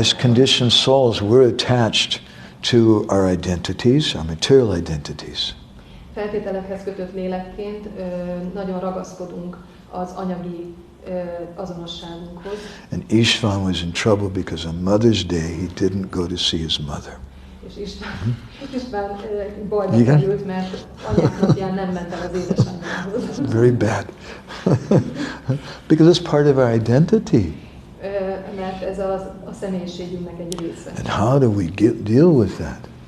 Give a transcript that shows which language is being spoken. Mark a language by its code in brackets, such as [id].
[en] As conditioned souls, we're attached to our identities, our material identities. [hu] Feltételekhez kötött lélekként nagyon ragaszkodunk az anyagi azonosságunkhoz. [en] And Ishvan was in trouble because on Mother's Day he didn't go to see his mother. [hu] És István bajba került, mert anyák napján nem ment el az édesanyjához. [en] Very bad. Because it's part of our identity. [hu] Mert ez a személyiségünknek egy része. [en] And how do we deal with that?